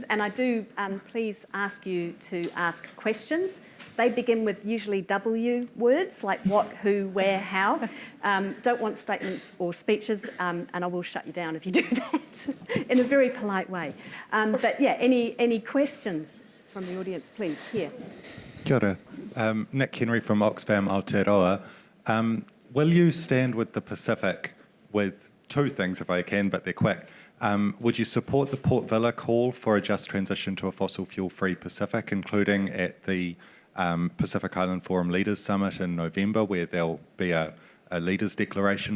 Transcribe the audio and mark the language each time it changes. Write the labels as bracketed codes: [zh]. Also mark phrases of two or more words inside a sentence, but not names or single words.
[en] And I do please ask you to ask questions. They begin with usually W words, like what, who, where, how. Don't want statements or speeches, and I will shut you down if you do that in a very polite way. But yeah, any questions from the audience, please? Here. [mi] Kia ora. [en] Nick Henry from Oxfam Aotearoa. Will you stand with the Pacific with two things, if I can, but they're quick? Would you support the Port Vila call for a just transition to a fossil fuel-free Pacific, including at the Pacific Island Forum Leaders Summit in November, where there'll be a leaders' declaration proposed?